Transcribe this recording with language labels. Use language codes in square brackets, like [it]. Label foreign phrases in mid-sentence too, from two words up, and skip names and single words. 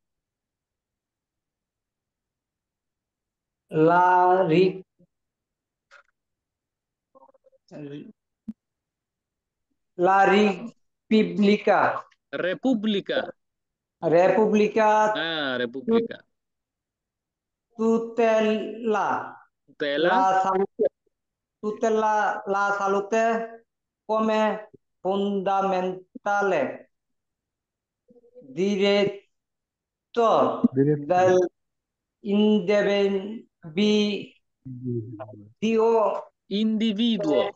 [it] la ri la Repubblica রেপুবলিকা। রেপুবলিকা হ্যাঁ, রেপুবলিকা। তুতেলা তেলা। লা salute tutela la salute come fondamentale del Diretto. individuo Individuo,